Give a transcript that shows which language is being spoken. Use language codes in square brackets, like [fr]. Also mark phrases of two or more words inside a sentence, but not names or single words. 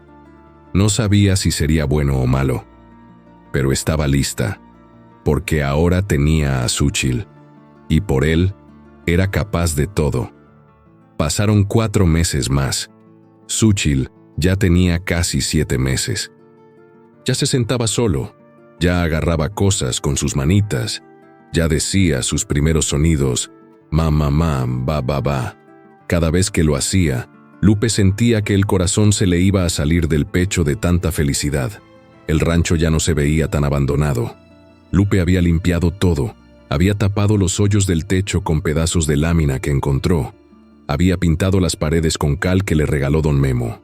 [es] No sabía si sería bueno o malo, pero estaba lista, porque ahora tenía a Xúchitl, y por él era capaz de todo. Pasaron 4 meses más. Xúchitl ya tenía casi 7 meses. Ya se sentaba solo, ya agarraba cosas con sus manitas, ya decía sus primeros sonidos, ma, ma, ma, ba, ba, ba. Cada vez que lo hacía, Lupe sentía que el corazón se le iba a salir del pecho de tanta felicidad. El rancho ya no se veía tan abandonado. Lupe había limpiado todo, había tapado los hoyos del techo con pedazos de lámina que encontró, había pintado las paredes con cal que le regaló don Memo.